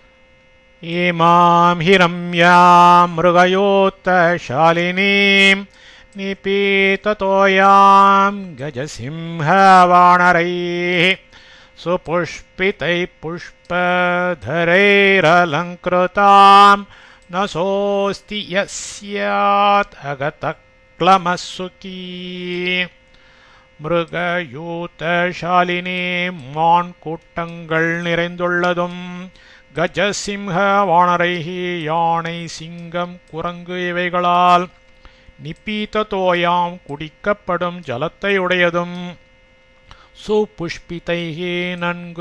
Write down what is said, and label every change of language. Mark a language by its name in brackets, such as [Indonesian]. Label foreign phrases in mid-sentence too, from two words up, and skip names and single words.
[Sanskrit] इमाम् हिरण्याम् मृगयूथशालिनीम् निपीततोयाम् गजसिंहवानरैः सुपुष्पितैः पुष्पधरैरलङ्कृताम् न सोऽस्ति यस्यात् अगतः क्लमः सुखी. [Tamil] மிருகயூதசாலினி மான் கூட்டங்கள் நிறைந்துள்ளதும் [Sanskrit] गजसिंह वानरैः [Tamil] யானை சிங்கம் குரங்கு இவைகளால் நிபீததோயாம் குடிக்கப்படும் ஜலத்தை உடையதும் சுபுஷ்பிதைஹி நன்கு